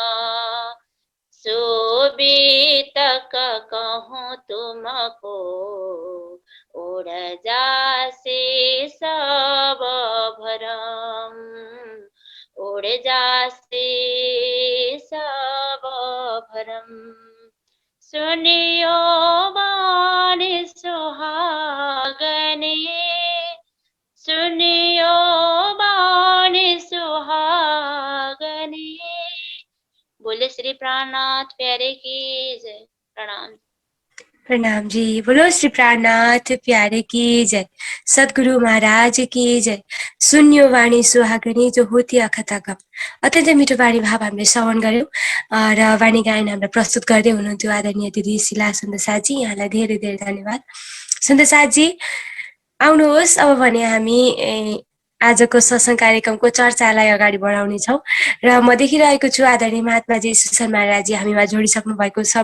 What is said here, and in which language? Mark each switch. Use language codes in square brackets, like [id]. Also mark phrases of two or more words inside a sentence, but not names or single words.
[hi] सो भी तक कहूँ तुमको, उड़ जासे सब भरम, उड़ जासे सब भरम, सुनियो बाणी सुहागने, सुनियो बाणी सुहागने। बोले श्री प्राणनाथ प्यारे की जय। प्रणाम। प्रणाम जी। बोलो श्री प्राणनाथ प्यारे की जय। सद्गुरु महाराज की जय। सुन्यो वाणी सुहागनी जो होती अखतागम। [ne] अत्यन्तै मिठो वाणी भाव हामीले श्रवण गऱ्यौँ र वाणी गायन हामीलाई प्रस्तुत गर्दै हुनुहुन्थ्यो आदरणीय दिदी शिला सुन्दर साथजी। यहाँलाई धेरै धेरै धन्यवाद। सुन्दर साथजी आउनुहोस्। अब भने हामी आजको सत्सङ्ग कार्यक्रमको चर्चालाई अगाडि बढाउनेछौँ र म देखिरहेको छु आदरणीय महात्माजी सुशील महाराजजी हामीमा जोडिसक्नु भएको छ।